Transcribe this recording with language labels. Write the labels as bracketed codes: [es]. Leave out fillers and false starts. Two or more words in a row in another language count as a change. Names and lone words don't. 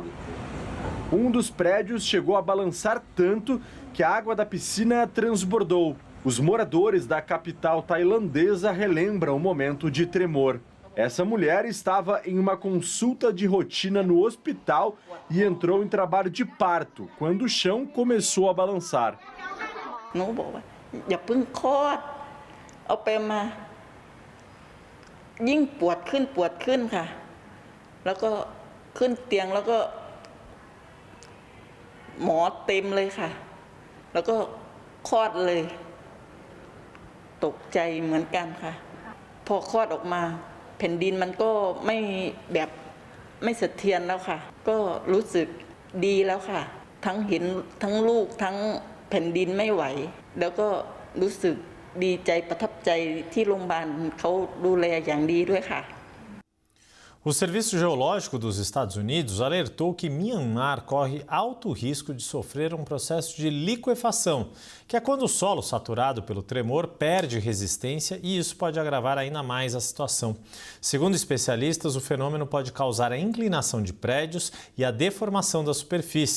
[pt] Um dos prédios chegou a balançar tanto que a água da piscina transbordou. Os moradores da capital tailandesa relembram o momento de tremor. Essa mulher estava em uma consulta de rotina no hospital e entrou em trabalho de parto quando o chão começou a balançar. [th] ยิ่งปวดขึ้นค่ะแล้วก็ขึ้นเตียงแล้วก็หมอเต็มเลยค่ะแล้วก็ คลอดเลยตกใจเหมือนกันค่ะพอคลอดออกมาแผ่นดินมันก็ไม่สะเทือนแล้วค่ะก็รู้สึกดีแล้วค่ะทั้งเห็นทั้งลูกทั้งแผ่นดินไม่ไหวแล้วก็รู้สึกดีใจประทับใจที่โรงพยาบาลเขาดูแลอย่างดีด้วยค่ะ [pt] O Serviço Geológico dos Estados Unidos alertou que Myanmar corre alto risco de sofrer um processo de liquefação, que é quando o solo saturado pelo tremor perde resistência e isso pode agravar ainda mais a situação. Segundo especialistas, o fenômeno pode causar a inclinação de prédios e a deformação da superfície.